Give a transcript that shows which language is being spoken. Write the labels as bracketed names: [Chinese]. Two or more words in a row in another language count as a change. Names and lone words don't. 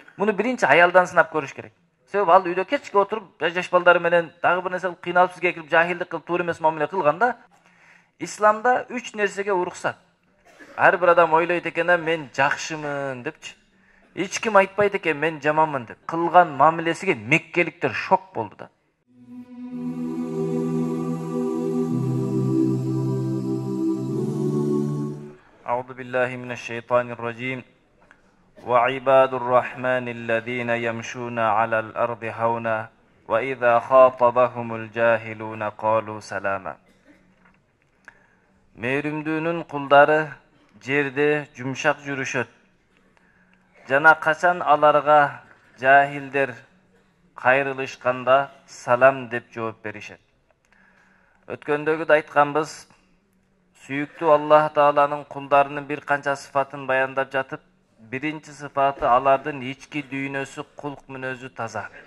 [Kyrgyz] Муну биринчи аялдан сынап көрүш керек. Себеби ал үйдө кечке отуруп, жаш балдары менен дагы бир нерсе кылып кыйналып сизге келип жахилдик кылып туура эмес мамиле кылганда, исламда 3 нерсеге уруксат. Ар бир адам ойлойт экен, мен жакшымын депчи. Эч ким айтпайт экен мен жаманмын деп. Кылган мамилесиге меккеликтер шок болду да. [Arabic] أعوذ بالله من الشيطان الرجيم. وعباد الرحمن الذين يمشون على الأرض هونا وإذا خاطبهم الجاهلون قالوا سلاما. [Kyrgyz] Мээрүмдүүнүн кулдары жерде жумшак жүрүшөт. Жана качан аларга жахилдер кайрылышканда салам деп жооп беришет. Өткөндөгүдө айтканбыз, сүйүктүү Аллах Тааланын кулдарынын бир канча сыфатын баяндап жатып, биринчи сыфаты алардын ички дүйнөсү кулк мүнөзү таза.